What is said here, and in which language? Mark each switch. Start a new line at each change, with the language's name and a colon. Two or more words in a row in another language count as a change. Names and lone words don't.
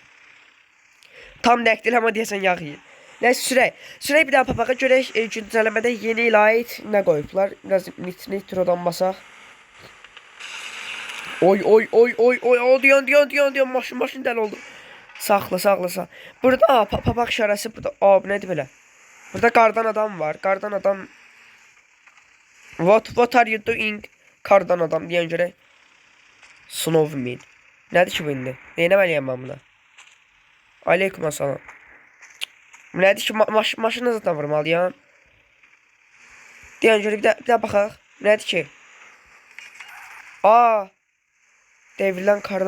Azerbaijani: Tam dəqiq deyil, amma deyəsən yağ yeyir. Nəysə, sürək bir daha papağa görək güncəlləmədə yeni ilə aid nə qoyublar. Biraz nitrodan basaq. Oy, diyan, maşın dəli oldu. Saxla. Burada papaq işarəsi, burada, bu nədir belə? Burada qardan adam var, qardan adam.
English: What are you doing?
Azerbaijani: Qardan adam deyən görək. Snowman. Nədir ki bu indi? Neynəməliyəm mən buna? Aleyküm assalam. Nədir ki, maşını zaten vurmalıyam. Deyən görə bir də baxaq. Nədir ki? Devrilən kardan.